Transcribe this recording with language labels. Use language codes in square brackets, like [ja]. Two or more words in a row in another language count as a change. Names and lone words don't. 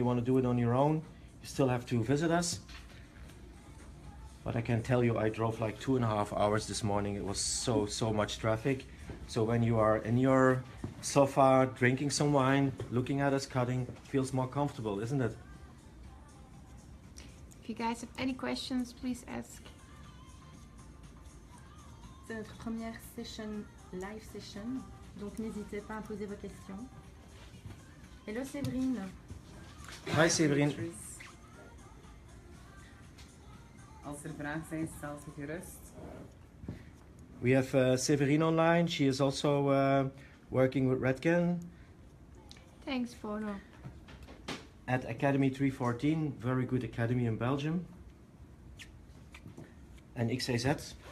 [en] and you want to do it on your own, you still have to visit us. But I can tell you, I drove like 2.5 hours this morning. It was so much traffic. So when you are in your sofa, drinking some wine, looking at us cutting, it feels more comfortable, isn't it? If you guys have any questions, please ask. [fr] C'est notre première session, [en] live session. [fr] Donc n'hésitez pas à poser vos questions. [en] Hello Séverine. Hi Severin. [nl] Als er vragen zijn, stel ze gerust. [en] We have Severine online. She is also working with Redken Thanks, Fono. at Academy 314, very good academy in Belgium. And XAZ.